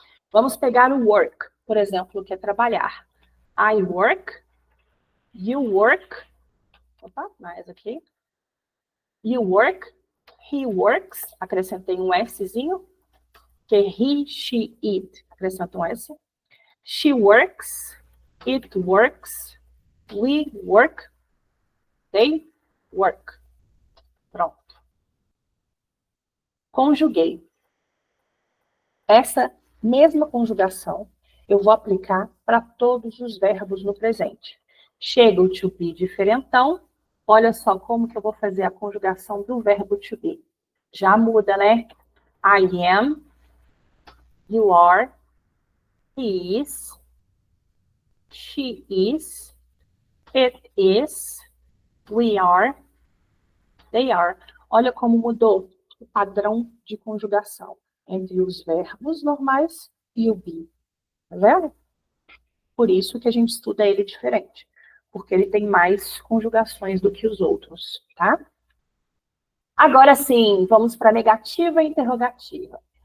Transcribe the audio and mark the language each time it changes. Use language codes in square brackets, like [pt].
[pt] Vamos pegar o work, por exemplo, que é trabalhar. [en] I work, you work, [pt] opa, mais aqui. [en] You work, he works, [pt] acrescentei um Szinho, que é he, she, it, acrescento um S. [en] She works, it works, we work, they work. [pt] Pronto. Conjuguei. Essa mesma conjugação eu vou aplicar para todos os verbos no presente. Chega o to be diferentão, olha só como que eu vou fazer a conjugação do verbo to be. Já muda, né? [en] I am, you are, he is, she is, it is, we are, they are. [pt] Olha como mudou o padrão de conjugação entre os verbos normais e o be. Tá vendo? Por isso que a gente estuda ele diferente. Porque ele tem mais conjugações do que os outros, tá? Agora sim, vamos para negativa e interrogativa.